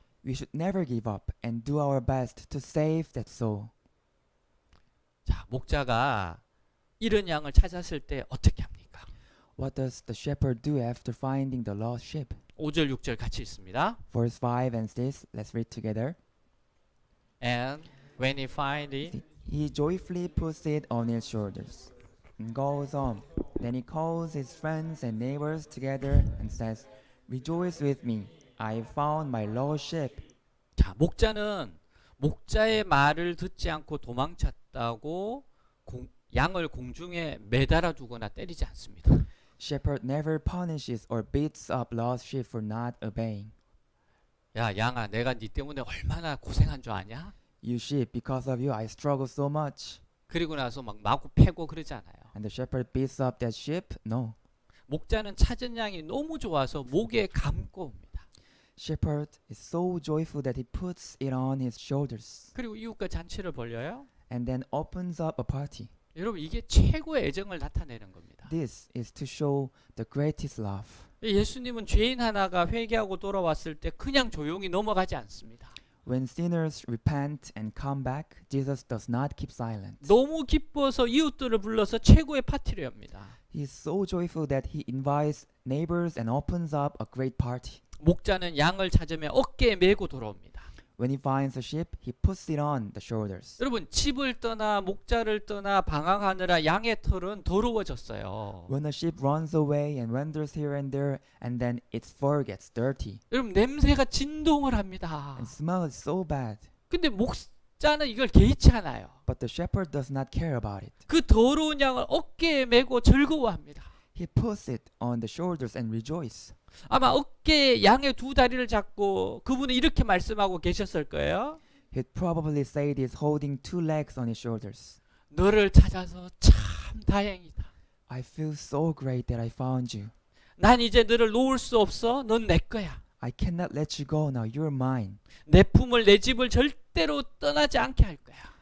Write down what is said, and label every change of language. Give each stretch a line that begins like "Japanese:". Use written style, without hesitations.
English: we should never give up and do our best to save that soul.
Korean: 자, 목자가 잃은 양을 찾았을 때 어떻게 합니까?
English: What does the shepherd do after finding the lost sheep?
Korean: 5절 6절 같이 읽습니다.
English: Verse 5 and 6, let's read together. And when he find it, He joyfully puts it on his shoulders and goes on. Then he calls his friends and neighbors together and says, Rejoice with me, I found my lost sheep.
Korean: 자, 목자는 목자의 말을 듣지 않고 도망쳤다고 양을 공중에 매달아 두거나 때리지 않습니다.
English: Shepherd never punishes or beats up lost sheep for not obeying.
Korean: 야, 양아, 내가 네 때문에 얼마나 고생한 줄 아냐?
English: You sheep, because of you I struggle so much.
Korean: 그리고 나서 막 마구 패고 그러지 않아요.
English: And the shepherd beats up that sheep? No.
Korean: 목자는 찾은 양이 너무 좋아서 목에 감고 옵니다.
English: Shepherd is so joyful that he puts it on his shoulders
Korean: 그리고 이웃과 잔치를 벌려요.
English: and then opens up a party.
Korean: 여러분, 이게 최고의 애정을 나타내는 겁니다.
English: This is to show the greatest love.
Korean: 예수님은 죄인 하나가 회개하고 돌아왔을 때 그냥 조용히 넘어가지 않습니다.
English: When sinners repent and come back, Jesus does not keep silent.
Korean: 너무 기뻐서 이웃들을 불러서 최고의 파티를 엽니다.
English: He is so joyful that he invites neighbors and opens up a great party.
Korean: 목자는 양을 찾으며 어깨에 메고 돌아옵니다.
English: When he finds a sheep, he puts it on the shoulders.
Korean: 여러분, 집을 떠나 목자를 떠나 방황하느라 양의 털은 더러워졌어요.
English: When a sheep runs away and wanders here and there, and then its fur gets dirty
Korean: 여러분, 냄새가 진동을 합니다.
English: and smell is so bad.
Korean: 근데 목자는 이걸 개의치 않아요.
English: But the shepherd does not care about it.
Korean: 그 더러운 양을 어깨에 메고 즐거워합니다.
English: He puts it on the shoulders and rejoice.
Korean: 아마 어깨에 양의 두 다리를 잡고 그분은 이렇게 말씀하고 계셨을 거예요.
English: He'd probably say this holding two legs on his shoulders.
Korean: 너를 찾아서 참 다행이다.
English: I feel so great that I found you.
Korean: 난 이제 너를 놓을 수 없어. 넌 내 거야.
English: I cannot let you go now. You're mine.
Korean: 내 품을 내 집을 절대로 떠나지 않게 할 거야.